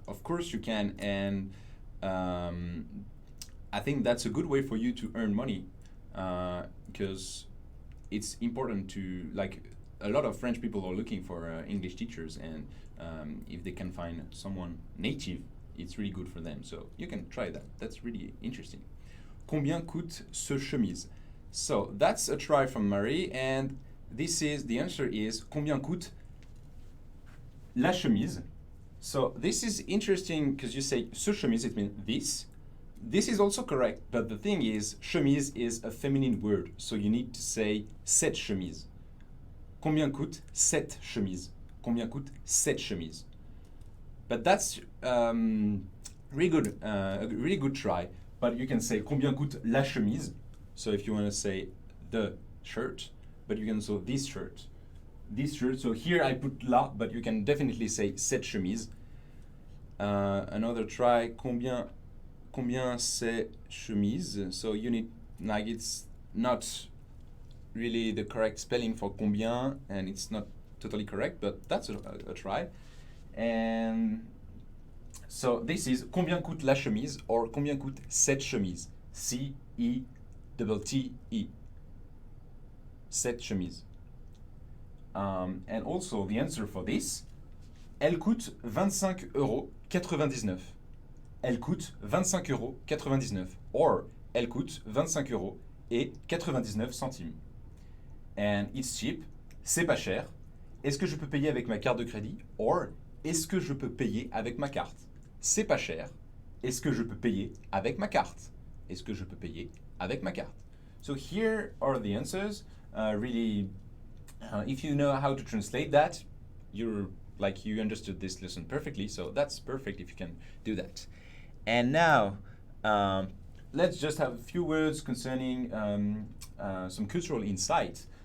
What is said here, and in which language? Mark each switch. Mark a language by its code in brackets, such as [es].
[en] Of course you can, and I think that's a good way for you to earn money, because it's important to, like, a lot of French people are looking for English teachers, and if they can find someone native, it's really good for them. So you can try that. That's really interesting. [fr] Combien coûte ce chemise? [en] So that's a try from Marie, and the answer is [fr] combien coûte la chemise? [en] So this is interesting because you say [fr] ce chemise, [en] it means this. This is also correct, but the thing is, chemise is a feminine word, so you need to say [fr] cette chemise. Combien coûte cette chemise? Combien coûte cette chemise? [en] But that's really good, a really good try. But you can say [fr] combien coûte la chemise? [en] So if you want to say the shirt, but you can say this shirt. This shirt, so here I put la, but you can definitely say [fr] cette chemise. [en] Another try, [fr] combien c'est chemise? [en] So you need, like, it's not really the correct spelling for combien, and it's not totally correct, but that's a try. And so this is [fr] combien coûte la chemise, [en] or [fr] combien coûte cette chemise? [en] C-E-T-T-E. [fr] Cette chemise. [en] And also the answer for this, [fr] elle coûte 25,99 €. Elle coûte 25,99 €, or elle coûte 25,99 €. [en] And it's cheap, [fr] c'est pas cher. Est-ce que je peux payer avec ma carte de crédit? Or, est-ce que je peux payer avec ma carte? C'est pas cher. Est-ce que je peux payer avec ma carte? Est-ce que je peux payer avec ma carte? [en] So here are the answers. Really, if you know how to translate that, you're like you understood this lesson perfectly. So that's perfect if you can do that. And now, let's just have a few words concerning some cultural insight.